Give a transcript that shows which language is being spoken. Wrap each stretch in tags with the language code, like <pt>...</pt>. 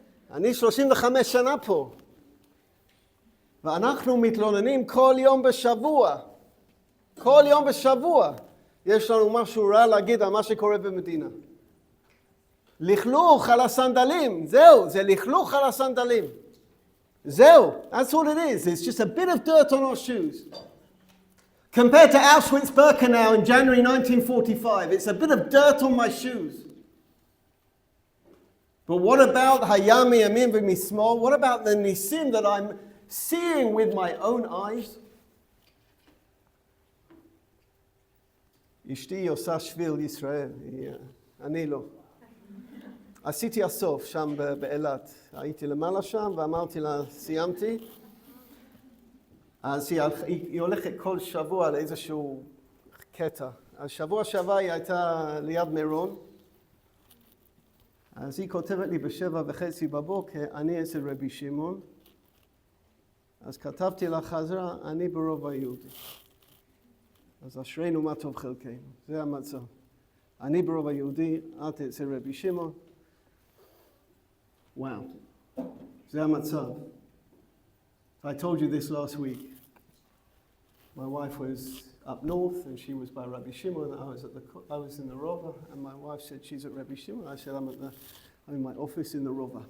<he>אני 35 שנה פה. ואנחנו מתלוננים כל יום בשבוע. כל יום בשבוע. יש לנו משהו רע להגיד על מה שקורה במדינה. לכלוך על הסנדלים, זהו, זה לכלוך על הסנדלים.</he> <en>זהו, that's all it is. It's just a bit of dirt on our shoes. Compared to Auschwitz-Birkenau in January 1945, it's a bit of dirt on my shoes. But what about Hayam miyamin v'mismol? What about the nisim that I'm seeing with my own eyes?</en> <he>אשתי עושה שביל ישראל, אני לא. עשיתי הסוף שם באילת. הייתי למעלה שם ואמרתי לה, סיימתי. אז היא הולכת כל שבוע לאיזשהו קטע. אז שבוע שעבר היא הייתה ליד מירון. אז היא כותבת לי 7:30 בבוקר, אני אצל רבי שמעון. אז כתבתי לה חזרה, אני ברוב היהודי. אז אשרינו מה טוב חלקנו, זה המצב. אני ברוב היהודי, את אצל רבי שמעון. Wow, זה המצב.</he> <en>I told you this last week. My wife was up north and she was by Rabbi Shimon. I was in the Rova and my wife said she's at Rabbi Shimon. I said I'm in my office in the Rova.</en>